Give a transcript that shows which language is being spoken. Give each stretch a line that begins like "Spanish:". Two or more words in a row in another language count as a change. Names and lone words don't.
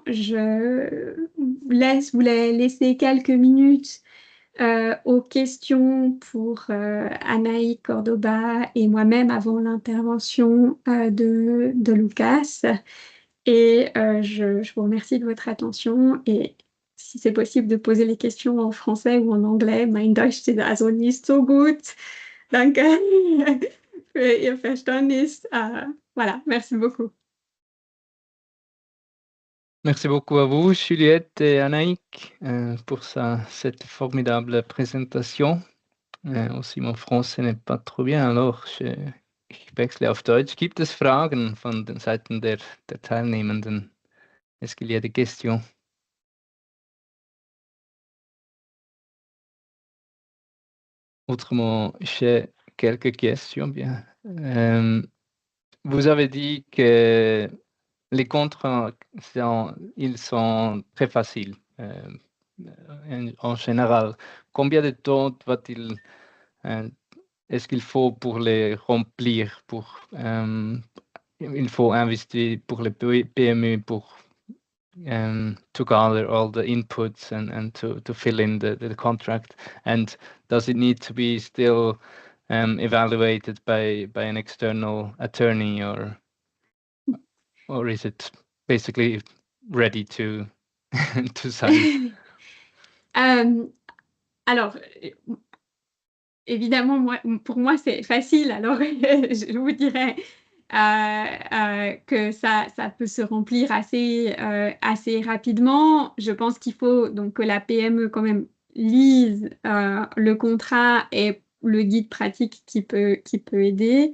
French: Je vous laisser quelques minutes aux questions pour Anaï Cordoba et moi-même avant l'intervention de Lucas. Et je vous remercie de votre attention. Et si c'est possible de poser les questions en français ou en anglais,
German: mein Deutsch ist also nicht so gut. Danke für Ihr Verständnis.
French: Voilà, merci beaucoup. Merci beaucoup à vous, Juliette et Anaïk, pour cette formidable présentation. Aussi, mon français n'est pas trop bien, alors
German: ich wechsle auf Deutsch. Gibt es Fragen von den Seiten der Teilnehmenden?
French: Est-ce qu'il y a des questions? Autrement, j'ai quelques questions. Bien. Vous avez dit que les contrats, ils sont très faciles en général. Combien de temps est-ce qu'il faut pour les remplir? Il faut investir pour les PME pour
English: to gather all the inputs and to fill in the contract, and does it need to be still evaluated by an external attorney, or is it basically ready to to sign?
French: Alors, évidemment, pour moi, c'est facile. Alors, je vous dirais que ça peut se remplir assez rapidement. Je pense qu'il faut donc que la PME quand même lise le contrat et le guide pratique qui peut aider.